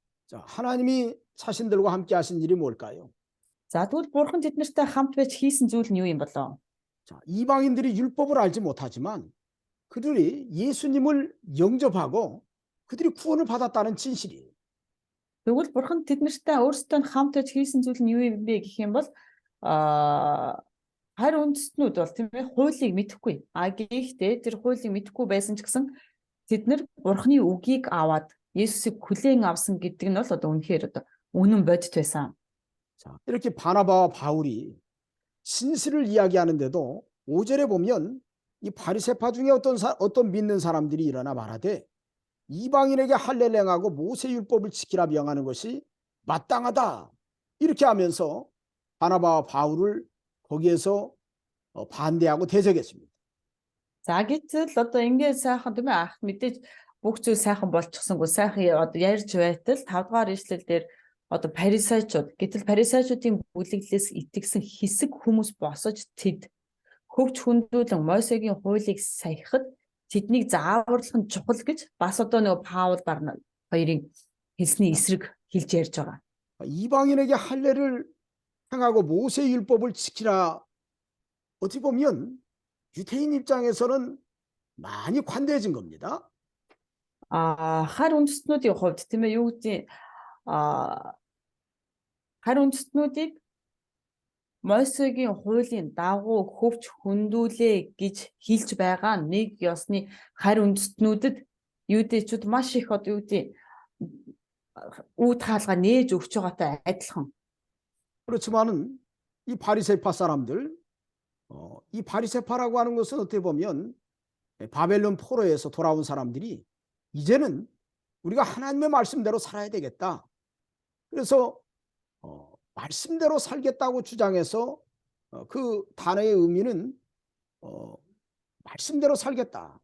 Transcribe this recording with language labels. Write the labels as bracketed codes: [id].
[ko] 자, 하나님이 자신들과 함께 하신 일이 뭘까요? [mn] За тэгвэл бурхан тэднэртэй хамт байж хийсэн зүйл нь юу юм болоо? [ko] 자, 이방인들이 율법을 알지 못하지만 그들이 예수님을 영접하고 그들이 구원을 받았다는 진실이에요. [mn] Тэгвэл бурхан тэднэртэй өөрсдөө хамт байж хийсэн зүйл нь юу юм бэ гэх юм бол харь үндэстнүүд бол тийм ээ хуулийг мэдэхгүй. Гэхдээ тэр хуулийг мэдэхгүй байсан ч гэсэн тэд нар бурханы үгийг аваад Есүсийг хүлээн авсан гэдэг нь бол одоо үнэхээр одоо үнэн бодит байсан. [ko] 자, 이렇게 바나바와 바울이 진실을 이야기하는데도 5절에 보면 이 바리새파 중에 어떤 믿는 사람들이 일어나 말하되 이방인에게 할례를 행하고 모세 율법을 지키라 명하는 것이 마땅하다. 이렇게 하면서 바나바와 바울을 거기에서 반대하고 대적했습니다. [mn] За гэтэл одоо ингээд сайхан тийм ээ ах мэдээж бүх зүйл сайхан болчихсонгүй сайхан одоо ярьж байтал 5 дугаар ишлэл дээр одоо парисайчууд гэтэл парисайчуудын бүлэглээс итгэсэн хэсэг хүмүүс босож тэд хөвч хүндүүлэн Мосегийн хуулийг саяхад тэднийг зааварлах нь чухал гэж бас одоо нөгөө Паул Барнаб хоёрын хэлсний эсрэг хэлж ярьж байгаа. [ko] 이방인에게 할례를 행하고 모세 율법을 지키라. 어떻게 보면 유대인 입장에서는 많이 관대해진 겁니다. [mn] Харь үндэстнүүдийн хувьд тийм ээ юу гэдэг харь үндэстнүүдийг Мосегийн хуулийн дагуу хөвч хөндүүлээ гэж хэлж байгаа нэг ёсны харь үндэстнүүдэд юудэчүүд маш их одоо юу гэдэг үүд хаалга нээж өгч байгаатай адилхан. [ko] 그렇지만은 이 바리새파 사람들, 이 바리새파라고 하는 것은 어떻게 보면 바벨론 포로에서 돌아온 사람들이 이제는 우리가 하나님의 말씀대로 살아야 되겠다. 그래서 말씀대로 살겠다고 주장해서 그 단어의 의미는 말씀대로 살겠다.